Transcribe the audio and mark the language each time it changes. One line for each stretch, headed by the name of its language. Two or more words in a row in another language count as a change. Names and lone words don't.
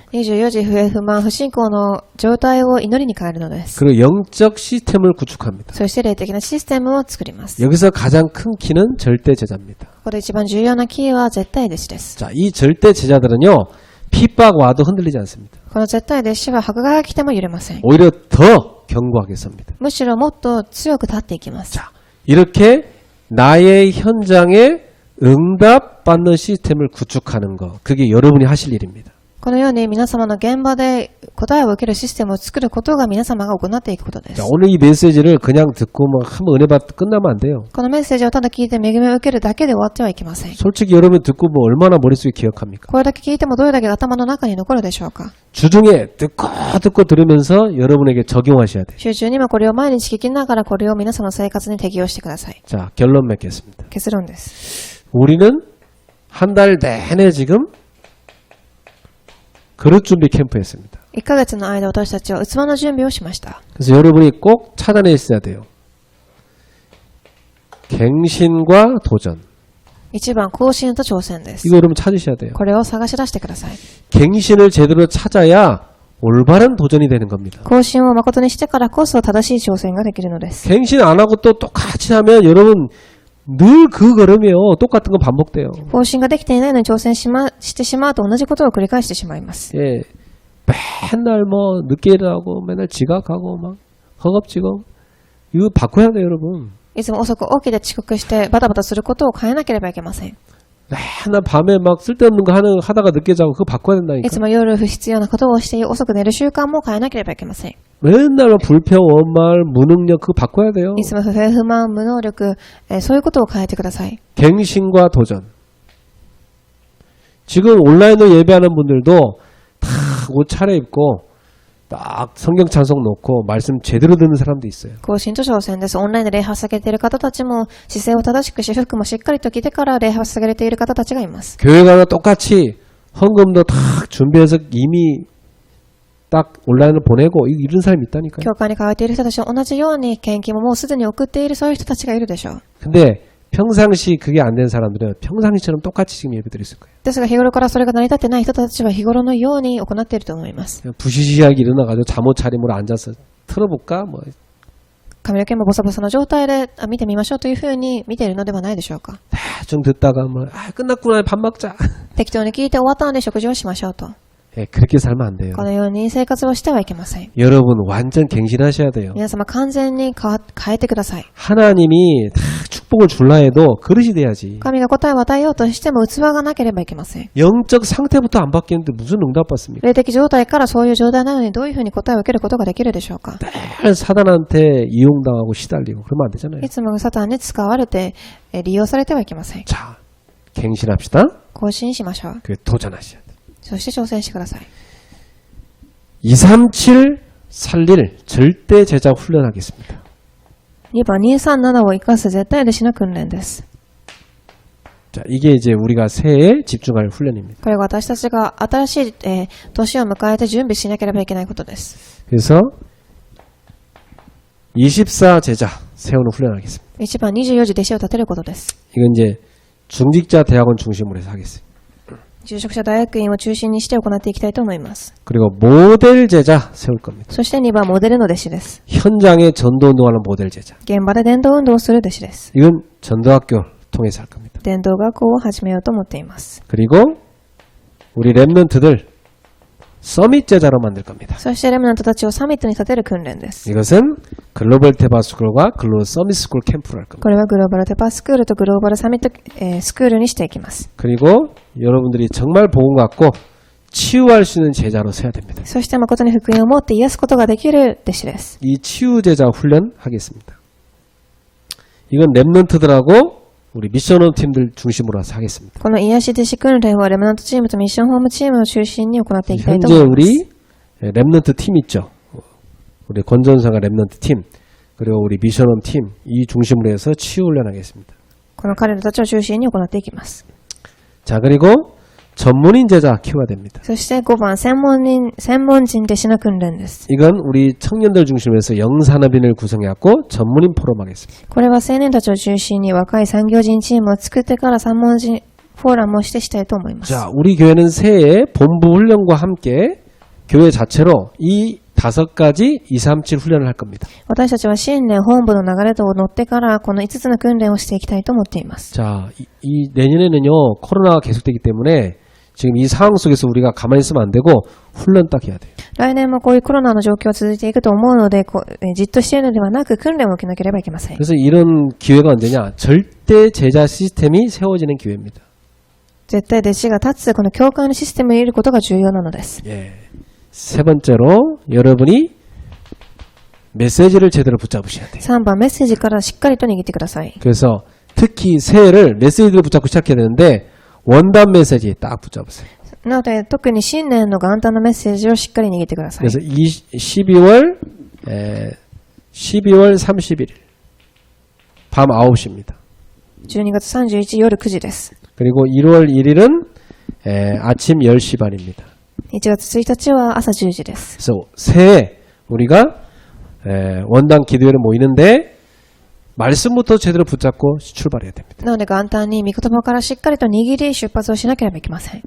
Japanese: 24 時不平不満不信仰の状態を祈りに変えるのです。
Korean: 그리고 영적 시스템을 구축합니다.
Japanese: そして霊的なシステムを作ります。
Korean: 여기서 가장 큰 키는 절대 제자입니다.
Japanese: ここで一番重要なキーは絶対弟子です。
Korean: 자, 이 절대 제자들은요, 핍박 와도 흔들리지 않습니다.
Japanese: この絶対弟子は迫害が来ても揺れません。
Korean: 오히려 더 견고하게 섭니다.
Japanese: むしろもっと強く立っていきます。
Korean: 자, 이렇게 나의 현장에 응답 받는 시스템을 구축하는 거, 그게 여러분이 하실 일입니다.
Japanese: このように皆様の現場で答えを受けるシステムを作ることが皆様が行っていくことです。
Korean: 자, 오늘 이 메시지를 그냥 듣고 뭐 한번 은혜 받고 끝나면 안 돼요.
Japanese: このメッセージをただ聞いて恵みを受けるだけで終わってはいけません。
Korean: 솔직히 여러분 듣고 뭐 얼마나 머릿속에 기억합니까?
Japanese: これだけ聞いてもどれだけ頭の中に残るでしょうか。
Korean: 주중에 듣고 들으면서 여러분에게 적용하셔야 돼요.
Japanese: 集中にもこれを毎日聞きながらこれを皆さんの生活に適用してください。
Korean: 자, 결론 맺겠습니다.
Japanese: 結論です。
Korean: 우리는 한 달 내내 지금 그릇 준비 캠프였습니다.
Japanese: 1 ヶ月の間私たちは器の準備をしました。
Korean: 그래서 여러분이 꼭 찾아내 있어야 돼요. 갱신과 도전.
Japanese: 1 番、更新と挑戦です。
Korean: 이거 여러분 찾으셔야 돼요.
Japanese: これを探し出してください。
Korean: 갱신을 제대로 찾아야 올바른 도전이 되는 겁니다.
Japanese: 更新を誠にしてからこそ正しい挑戦ができるのです。
Korean: 갱신 안 하고 또 똑같이 하면 여러분 늘 그 걸음이요. 똑같은 거 반복돼요.
Japanese: 更新ができていないのに挑戦してしまうと同じことを繰り返してしまいます。
Korean: 예. 맨날 뭐 늦게 일어나고 맨날 지각하고 막 허겁지겁. 이거 바꿔야 돼요, 여러분.
Japanese: いつも遅く起きて遅刻してバタバタすることを変えなければいけません。
Korean: 맨날 밤에 막 쓸데없는 거 하다가 늦게 자고 그거 바꿔야
Japanese: い
Korean: 된다니까.
Japanese: つも夜不必要なことをして遅く寝る習慣も変えなければいけません。
Korean: 맨날 막 불평, 원말, 무능력 그거 바꿔야 돼요.
Japanese: いつも不平不満、無能力、そういうことを変えてください。
Korean: 갱신과 도전. 지금 온라인으로 예배하는 분들도 다 옷 차려입고 딱 성경 찬송 놓고 말씀 제대로 듣는 사람도 있어요.
Japanese: 更新と挑戦です。オンラインで礼拝を捧げている方たちも姿勢を正しくし、服もしっかりと着てから礼拝を捧げている方たちがいます。
Korean: 교회 가면 똑같이 헌금도 다 준비해서 이미 딱 온라인을 보내고 이런 사람이 있다니까요.
Japanese: 教会に通っている人たちと同じように献金ももうすでに送っているそういう人たちがいるでしょう。
Korean: 근데 평상시 그게 안 된 사람들은 평상시처럼 똑같이 지금 예배 드릴 수 있을 거예요.
Japanese: ですが日頃からそれが成り立ってない人たちは日頃のように行っていると思います。
Korean: 부시시하게 일어나가지고 잠옷 차림으로 앉아서 틀어볼까? 뭐
Japanese: 髪の毛もボサボサの状態で見てみましょうというふうに見ているのではないでしょうか。
Korean: 대충 듣다가 뭐 끝났구나 밥 먹자.
Japanese: 適当に聞いて終わったので食事をしましょうと。
Korean: 예, 그렇게 살면 안 돼요.
Japanese: このように生活をしてはいけません。
Korean: 여러분 완전 갱신하셔야 돼요.
Japanese: 皆様完全に変えてください。
Korean: 하나님이 다 축복을 줄라 해도 그릇이 돼야지.
Japanese: 神が答えを与えようとしても器がなければいけません。
Korean: 영적 상태부터 안 바뀌는데 무슨 응답 받습니까?
Japanese: 霊的状態からそういう状態なのにどういうふうに答えを受けることができるでしょうか。
Korean: 늘 사단한테 이용당하고 시달리고 그러면 안 되잖아요.
Japanese: いつもサタンに使われて利用されてはいけません。
Korean: 자, 갱신합시다.
Japanese: 更新しましょう。
Korean: 그 도전하셔야 돼요.
Japanese: そして挑戦してください。
Korean: 237 살릴 절대 제자 훈련하겠습니다.
Japanese: 2 番237を生かす絶対弟子の訓練です。
Korean: 자, 이게 이제 우리가 새해에 집중할 훈련입니다.
Japanese: これが私たちが新しい、年を迎えて準備しなければいけないことです。
Korean: 그래서 24 제자 세우는 훈련하겠습니다.
Japanese: 1 番24時弟子を立てることです。
Korean: 이건 이제 중직자 대학원 중심으로 해서 하겠습니다.
Japanese: 住職者大学院を中心にして行っていきたいと思います。
Korean: 그리고 모델 제자 세울 겁니다.
Japanese: そして2番モデルの弟子です。
Korean: 현장에 전도 운동하는 모델 제자.
Japanese: 現場で伝道運動をする弟子です。
Korean: 이건 전도학교 통해서 할 겁니다.
Japanese: 伝道学校を始めようと思っています。
Korean: 그리고 우리 랩런트들 서밋 제자로 만들 겁니다.
Japanese: そしてレムナントたちをサミットに立てる訓練です。
Korean: 이것은 글로벌 테바 스쿨과 글로벌 서밋 스쿨 캠프를 할 겁니다.
Japanese: これはグローバルテパスクールとグローバルサミット、スクールにしていきます。
Korean: 그리고 여러분들이 정말 복음 갖고 치유할 수 있는 제자로 서야 됩니다.
Japanese: そして誠に福音を持って癒すことができる弟子です。
Korean: 이 치유 제자 훈련 하겠습니다. 이건 랩런트들하고 우리 미션홈 팀들 중심으로 해서 하겠습니다.
Japanese: この癒し弟子訓練はレムナントチームとミッションホームチームを中心に行っていきたいと
Korean: 현재
Japanese: 思います。
Korean: 우리 랩런트 팀 있죠. 우리 권전사가 랩런트 팀 그리고 우리 미션홈 팀 이 중심으로 해서 치유 훈련 하겠습니다.
Japanese: この彼らたちを中心に行っていきます。
Korean: 자, 그리고 전문인 제자 키워야 됩니다.
Japanese: そして5番専門人弟子の訓練です。
Korean: 이건 우리 청년들 중심으로 해서 영산업인을 구성해갖고 전문인 포럼 하겠습니다.
Japanese: これは青年たちを中心に若い産業人チームを作ってから専門人フォーラムをしてしたいと思います。
Korean: 자, 우리 교회는 새해 본부 훈련과 함께 교회 자체로 이 5가지 237 훈련을 할 겁니다.
Japanese: 私たちは新年本部の流れと乗ってからこの5つの訓練をしていきたいと思っています。
Korean: 자, 이 내년에는요 코로나가 계속되기 때문에 지금 이 상황 속에서 우리가 가만히 있으면 안 되고 훈련 딱 해야 돼요.
Japanese: 来年もこういうコロナの状況は続いていくと思うので、じっとしているのではなく訓練を受けなければいけません。
Korean: 그래서 이런 기회가 언제냐? 절대 제자 시스템이 세워지는 기회입니다. 絶対弟子が立つこの教会のシステムにいることが重要なのです。 예. 세 번째로 여러분이 메시지를 제대로 붙잡으셔야 돼요.
Japanese: 3 番メッセージからしっかりと握ってください。
Korean: 그래서 특히 새해를 메시지를 붙잡고 시작해야 되는데 원단 메시지에 딱 붙잡으세요.
Japanese: なので特に新年の元旦のメッセージをしっかり握ってください。
Korean: 그래서 12월 31일 밤 9시입니다.
Japanese: 12 月31日夜9時です。
Korean: 그리고 1월 1일은 아침 10시 반입니다.
Japanese: 1 月1日は朝10時です。
Korean: 그래서 새해 우리가 원단 기도회를 모이는데 말씀부터 제대로 붙잡고 출발해야 됩니다.
Japanese: なので元旦に御言葉からしっかりと握り出発をしなければいけません。